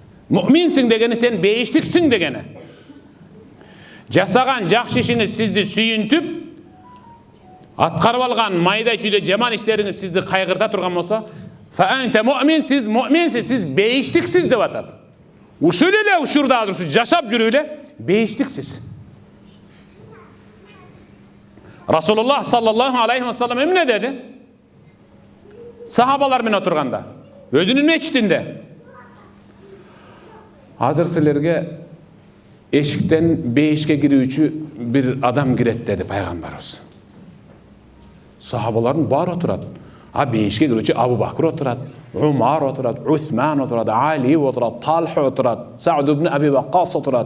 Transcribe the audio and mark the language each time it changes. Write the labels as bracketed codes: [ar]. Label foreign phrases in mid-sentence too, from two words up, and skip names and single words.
[ky] Муъминсиң дегени сен бейиштиксиң дегени. Жасаган жакшы ишиңиз сизди сүйүнтүп, аткарып алган майда чүйдө жаман иштериңиз сизди кайгырта турган болсо, [ar] فأنت مؤمن, [ky] сиз муъминсиз, сиз бейиштиксиз деп атат. Ушул эле учурда азыр жашап жүрүп эле бейиштиксиз. Расулуллах [ar] صلى الله عليه وسلم [ky] эмне деди? Сахабалар менен отурганда, өзүнүн мечитинде. Азыр силерге эшиктен бейишке кирүүчү бир адам кирет деди пайгамбарыбыз. Сахабалардын баары отурат. А бейишке кирүүчү Абу Бакр отурат, Умар отурат, Усман отурат, Али отурат, Талха отурат, Саъд ибн Аби Ваккас отурат.